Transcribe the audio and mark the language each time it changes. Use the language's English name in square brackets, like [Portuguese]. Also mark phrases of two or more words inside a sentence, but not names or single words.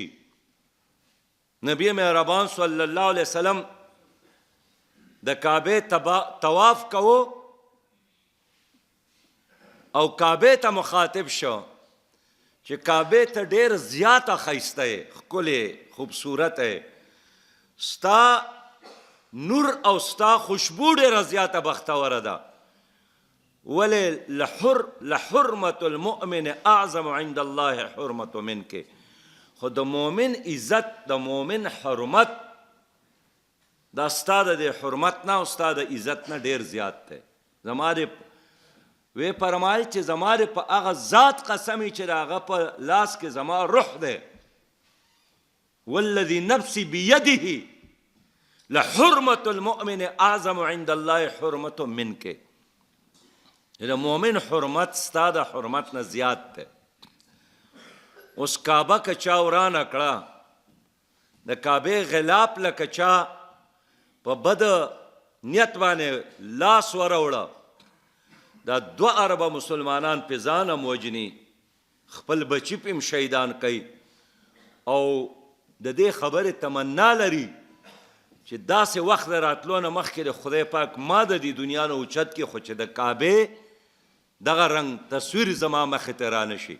[Pashto] نبی مهربان صلی الله علیه وسلم د کعبه طواف کوو او کعبه ته مخاطب شو چې کعبه ته ډیر زیاته ښایسته یې، ښکلې خوبصورت یې، ستا نور او ستا خوشبو ډیره زیاته بختوره ده. [Arabic] ولې لحرمة المؤمن اعظم عند الله حرمة منک. [Pashto] خو د مؤمن عزت، د مؤمن حرمت دا ستا د حرمت نه او ستا د عزت نه ډیر زیات دی. زما د وی فرمایل چې زما د په هغه ذات قسمی چې د هغه په لاس کې زما روح دی، [Arabic] والذي نفسي بيده لحرمة المؤمن اعظم عند الله حرمة منک. [Pashto] د مؤمن حرمت ستا د حرمت نه زیات دی. اوس کعبه که چا ورانه کړه، د کعبې غلاف لکه چا په بد نیت باندې لاس وروړه، دا 2 اربه مسلمانان په ځان هم وجني، خپل بچي په هم شهیدان کوي، او د دې خبرې تمنا لري چې داسې وخت راتلو نه مخکې د خدای پاک ما د دې دنیا نه اوچت کړي، خو چې د کعبې دغه رنګ تصویر زما مخې ته رانه شي.